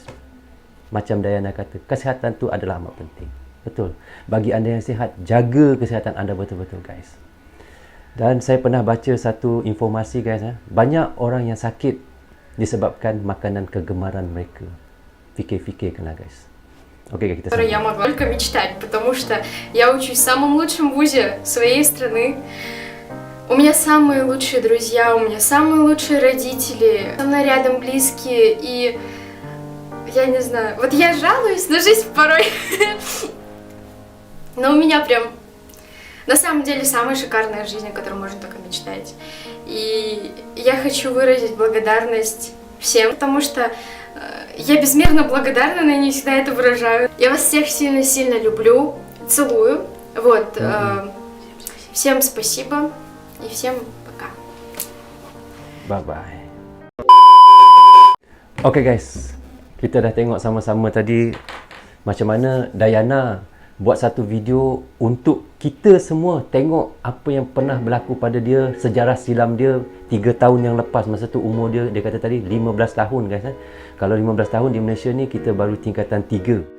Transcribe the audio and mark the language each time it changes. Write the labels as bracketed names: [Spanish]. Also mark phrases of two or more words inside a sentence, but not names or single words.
[Malay] Macam Dayana kata, kesihatan tu adalah amat penting. Betul. Bagi anda yang sihat, jaga kesihatan anda betul-betul guys. Dan saya pernah baca satu informasi guys, banyak orang yang sakit disebabkan makanan kegemaran mereka. Fikir-fikirkanlah guys. [Russian] Окей, как это Я могла только мечтать, потому что я учусь в самом лучшем вузе своей страны. У меня самые лучшие друзья, у меня самые лучшие родители, со мной рядом близкие, и я не знаю, вот я жалуюсь на жизнь порой, но у меня прям на самом деле самая шикарная жизнь, о которой можно только мечтать. И я хочу выразить благодарность всем, потому что я безмерно благодарна, но не всегда это выражаю. Я вас всех сильно-сильно люблю, целую. Вот. Всем спасибо и всем пока. [English] Bye-bye. Okay guys, [Malay] kita dah tengok sama-sama tadi macam mana Dayana buat satu video untuk kita semua tengok apa yang pernah berlaku pada dia, sejarah silam dia 3 tahun yang lepas. Masa tu umur dia kata tadi 15 tahun guys. Kalau 15 tahun di Malaysia ni kita baru tingkatan 3.